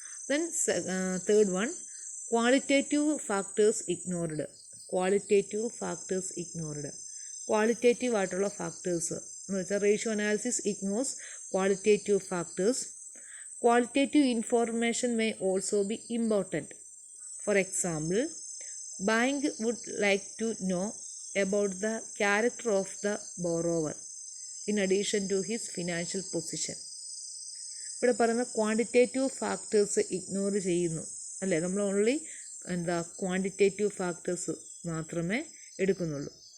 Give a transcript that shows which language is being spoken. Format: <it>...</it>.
<en>Then third one, qualitative factors ignored. Qualitative factors ignored. Qualitative</en> <ml>ആയിട്ടുള്ള</ml> <en>factors</en> <ml>എന്ന് വെച്ചാൽ</ml> <en>Ratio analysis ignores qualitative factors. Qualitative information may also be important. For example, bank would like to know about the character of the borrower in addition to his financial position.</en> <ml>ഇവിടെ പറയുന്ന quantitative factors ignore ചെയ്യുന്നു അല്ലേ. നമ്മൾ only quantitative factors മാത്രമേ എടുക്കുന്നുള്ളൂ.</ml>